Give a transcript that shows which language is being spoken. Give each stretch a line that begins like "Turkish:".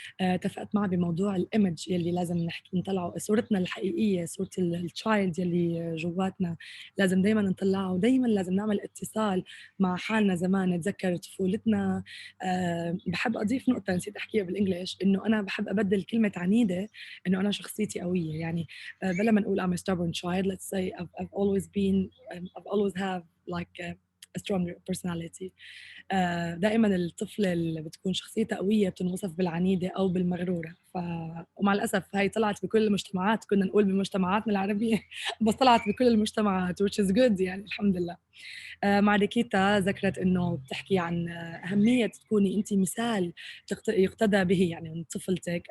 Arabic: اتفقت معه بموضوع الايمج يلي لازم نحكي نطلعه، صورتنا الحقيقيه، صوره التشايلد يلي جواتنا لازم دائما نطلعه، ودائما لازم نعمل اتصال مع حالنا زمان، نتذكر طفولتنا. بحب اضيف نقطه نسيت احكيها بالانجليش، انه انا بحب ابدل كلمه عنيده انه انا شخصيتي قويه. يعني بلا ما نقول
English: I'm a stubborn child, let's say I've always been I've always have like a strong personality.
Arabic: دائما الطفلة اللي بتكون شخصيتها قوية بتنوصف بالعنيدة أو بالمغرورة. ومع الأسف هاي طلعت بكل المجتمعات، كنا نقول بمجتمعاتنا العربية بس طلعت بكل المجتمعات
English: which is good
Arabic: يعني الحمد لله. مع ريكيتا ذكرت انه بتحكي عن اهميه تكوني انت مثال يقتدى به يعني من طفلتك.